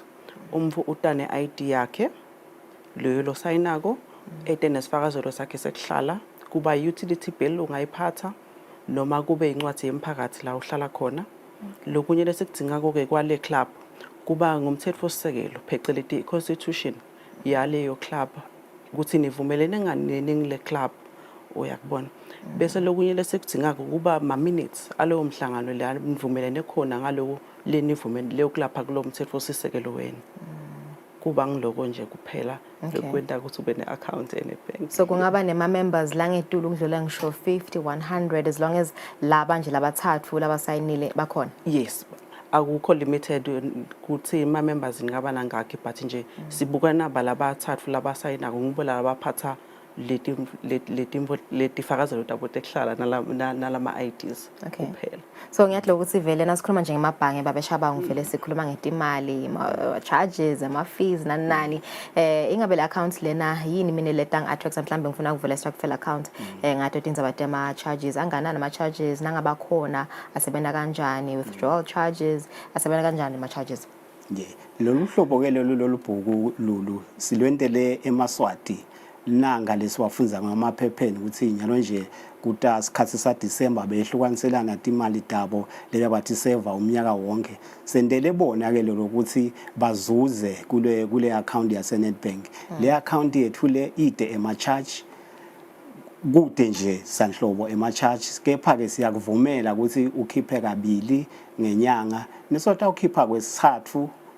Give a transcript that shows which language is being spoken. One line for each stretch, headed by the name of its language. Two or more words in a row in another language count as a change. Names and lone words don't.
Swati: Umvu utane ID yakhe leyo lo sayinako etenesifakazelo sakhe sekuhlala, kuba
English: utility bill
Swati: ungayiphatha noma kube incwadi yemphakathi la uhlala khona. Lokunye lesikudingako ke kwale club kuba ngumthethosisekelo phecelezi constitution yaleyo club ukuthi nivumelene ngani le club uyakubona. Bese lokunye lesikudingako kuba ama minutes alowo mhlangano la nivumelene khona ngaloko lenivumene leyo club akulo mthethosisekelo wena. Kuba ngiloko nje kuphela kwenta ukuthi ube ne-account eNedbank. So kungaba nema members la ngetulu kudlula ngisho 50 100
English: as long as
Swati: laba nje labathathu labasayinile bakhona. Yes, akukho limited ukuthi ama members ngaba nangakhi, but nje sibuka naba labathathu labasayina ngibona labaphatha leti fakazelo tabo tekuhlala nalama IDs kuphela. So ngiyathi ukuthi vele nasikhuluma nje ngemabhange babeshabangu vele sikhuluma ngetimali, charges, ama fees nani. Ingabe le account lena yini mina letang attract mhlambe ngifuna ukuvula Stokvel account ngathi indaba tema charges anganani ama charges nangabakhona asebenza kanjani,
English: withdrawal charges
Swati: asebenza kanjani ama charges. Lolu hlobo ke lolu bhuku Lulu silwentele eMaswati nanga lesiwafunza ngamaphepheni ukuthi nyalo nje kuta sikhathi sa December behlukaniselana timali tabo leya bathi save umnyaka wonke. Sendele bona ke lokuthi bazuze kule account yase Nedbank. Le account yethu le ide ema charge kude nje sanhlobo ema charge, kepha ke siyakuvumela ukuthi ukhiphe kabili ngenyanga nesota ukhipha kwesithathu